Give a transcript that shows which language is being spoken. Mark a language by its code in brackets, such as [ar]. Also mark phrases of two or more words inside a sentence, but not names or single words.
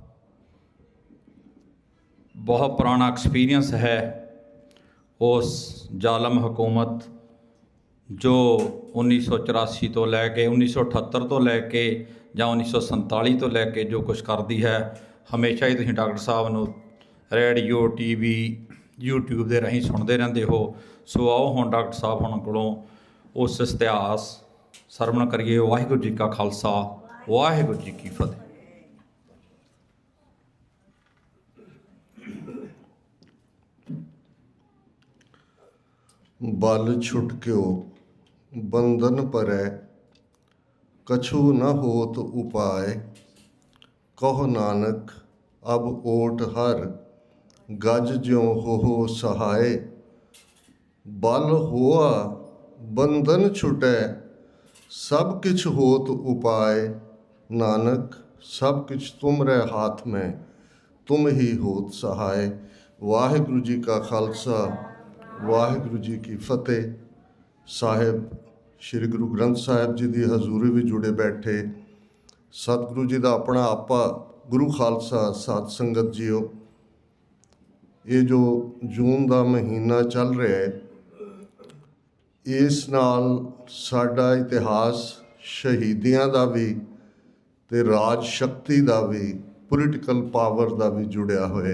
[pa] ਬਹੁਤ ਪੁਰਾਣਾ ਐਕਸਪੀਰੀਅੰਸ ਹੈ, ਉਸ ਜ਼ਾਲਮ ਹਕੂਮਤ ਜੋ 1984 ਤੋਂ ਲੈ ਕੇ 1978 ਤੋਂ ਲੈ ਕੇ ਜਾਂ 1947 ਤੋਂ ਲੈ ਕੇ ਜੋ ਕੁਛ ਕਰਦੀ ਹੈ, ਹਮੇਸ਼ਾ ਹੀ ਤੁਸੀਂ ਡਾਕਟਰ ਸਾਹਿਬ ਨੂੰ ਰੇਡੀਓ, TV, YouTube ਦੇ ਰਾਹੀਂ ਸੁਣਦੇ ਰਹਿੰਦੇ ਹੋ। ਸੋ ਆਓ ਹੁਣ ਡਾਕਟਰ ਸਾਹਿਬ ਹੁਣ ਕੋਲੋਂ ਉਸ ਇਤਿਹਾਸ ਸਰਵਣ ਕਰੀਏ। ਵਾਹਿਗੁਰੂ ਜੀ ਕਾ ਖਾਲਸਾ, ਵਾਹਿਗੁਰੂ ਜੀ ਕੀ ਫਤਿਹ। ਬਲ ਛੁਟਕਿਓ ਬੰਧਨ ਪਰੈ, ਕਛੁ ਨ ਹੋਤ ਉਪਾਇ। ਕਹੋ ਨਾਨਕ ਅਬ ਓਟ ਹਰ, ਗਜ ਜਿਉਂ ਹੋ ਸਹਾਇ। ਬਲ ਹੋਆ ਬੰਧਨ ਛੁਟੈ, ਸਭ ਕਿਛ ਹੋਤ ਉਪਾਇ। ਨਾਨਕ ਸਭ ਕਿਛ ਤੁਮਰੇ ਹਾਥ ਮੇਂ, ਤੁਮ ਹੀ ਹੋਤ ਸਹਾਇ। ਵਾਹਿਗੁਰੂ ਜੀ ਕਾ ਖਾਲਸਾ, ਵਾਹਿਗੁਰੂ ਜੀ ਕੀ ਫਤਿਹ। ਸਾਹਿਬ ਸ਼੍ਰੀ ਗੁਰੂ ਗ੍ਰੰਥ ਸਾਹਿਬ ਜੀ ਦੀ ਹਜ਼ੂਰੀ ਵਿੱਚ ਜੁੜੇ ਬੈਠੇ ਸਤਿਗੁਰੂ ਜੀ ਦਾ ਆਪਣਾ ਆਪਾ ਗੁਰੂ ਖਾਲਸਾ ਸਾਧ ਸੰਗਤ ਜੀਓ, ਇਹ ਜੋ ਜੂਨ ਦਾ ਮਹੀਨਾ ਚੱਲ ਰਿਹਾ ਹੈ, ਇਸ ਨਾਲ ਸਾਡਾ ਇਤਿਹਾਸ ਸ਼ਹੀਦੀਆਂ ਦਾ ਵੀ ਤੇ ਰਾਜ ਸ਼ਕਤੀ ਦਾ ਵੀ, [en] political power [pa] ਦਾ ਵੀ ਜੁੜਿਆ ਹੋਇਆ।